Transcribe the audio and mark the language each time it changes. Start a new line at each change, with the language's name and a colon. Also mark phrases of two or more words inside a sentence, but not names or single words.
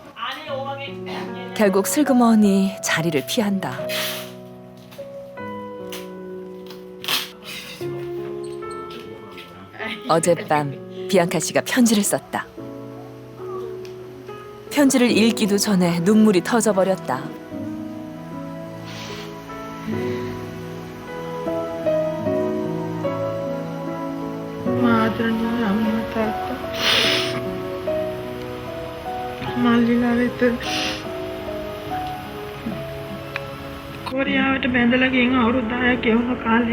Korean: 결국 슬그머니 자리를 피한다. 어젯밤 비앙카 씨가 편지를 썼다. 편지를 읽기도 전에 눈물이 터져버렸다.
Sinhala: ආදරණීය අම්මා තාත්තා මල්ලිලා වෙත කොරියාවට බැඳලා ගින් අවුරුදු 10ක් ගෙවුණු කාලේ